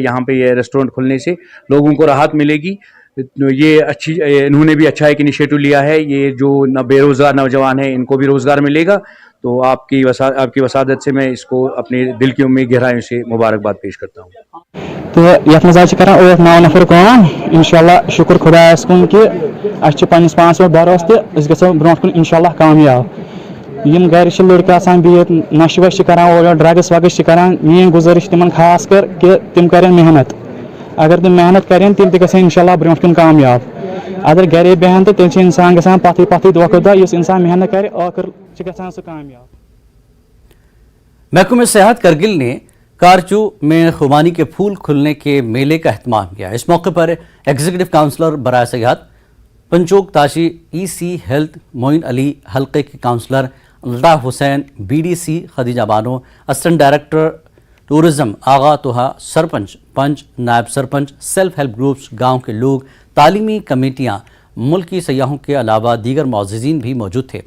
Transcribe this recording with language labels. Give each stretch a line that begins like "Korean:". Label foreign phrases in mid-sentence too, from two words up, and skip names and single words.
Urdu: یہاں پہ یہ ریسٹورنٹ کھلنے سے لوگوں کو راحت ملے گی۔ یہ انہوں نے بھی اچھا ایک انیشیٹو لیا ہے۔ یہ جو بے روزگار نوجوان ہیں ان کو بھی روزگار ملے گا۔ تو آپ کی وسادت سے میں اس کو اپنے دل کی امید گہرائیوں سے مبارکباد پیش کرتا ہوں۔
Kashmiri: تو یتھ مزہ کران 8-9 نفر کام انشاءاللہ، شکر خدایس کن کہ اس پنس پانس پہ بھروسہ تو اس گژھو برونٹ کن انشاءاللہ کامیاب۔ یم گھر لڑکے آسان بہت نشہ وش کران اور ڈرگس وگس کران،
Urdu: میری گزارش تمن خاص کر کہ تم کریں محنت۔ اگر تم محنت کریں
Kashmiri: تیل تہ گژھن انشاءاللہ برونٹ کن کامیاب۔ اگر گھرے بہن تو تیل انسان گژھان پتھے دۄہ کھۄتہٕ دۄہ۔ یُس انسان محنت کرے ٲخر چھ گژھان سُہ کامیاب۔
Urdu: محکمہ سیاحت کرگل نے کارچو میں خوبانی کے پھول کھلنے کے میلے کا اہتمام کیا۔ اس موقع پر
English: executive councillor
Urdu: برائے سیاحت پنچوک تاشی،
English: EC health
Urdu: معین علی، حلقے کے کاؤنسلر الطاف حسین، بی ڈی سی خدیجہ بانو،
English: assistant director tourism
Urdu: آغا توہا، سرپنچ، پنچ، نائب سرپنچ،
English: self help groups,
Urdu: گاؤں کے لوگ، تعلیمی کمیٹیاں، ملکی سیاحوں کے علاوہ دیگر معززین بھی موجود تھے۔